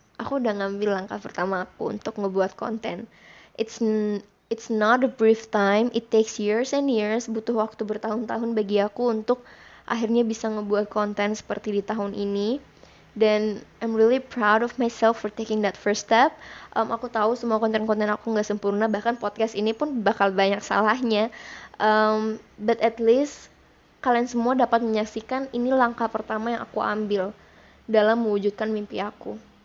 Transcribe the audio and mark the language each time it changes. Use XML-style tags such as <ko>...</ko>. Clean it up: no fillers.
<id>Aku udah ngambil langkah pertama aku untuk ngebuat konten.</id> <en>It's not a brief time, it takes years and years,</en> <id>butuh waktu bertahun-tahun bagi aku untuk akhirnya bisa ngebuat konten seperti di tahun ini.</id> <en>Dan I'm really proud of myself for taking that first step.</en> <id>Aku tahu semua konten-konten aku nggak sempurna, bahkan podcast ini pun bakal banyak salahnya.</id> <en>But at least</en> <id>kalian semua dapat menyaksikan ini langkah pertama yang aku ambil dalam mewujudkan mimpi aku.</id>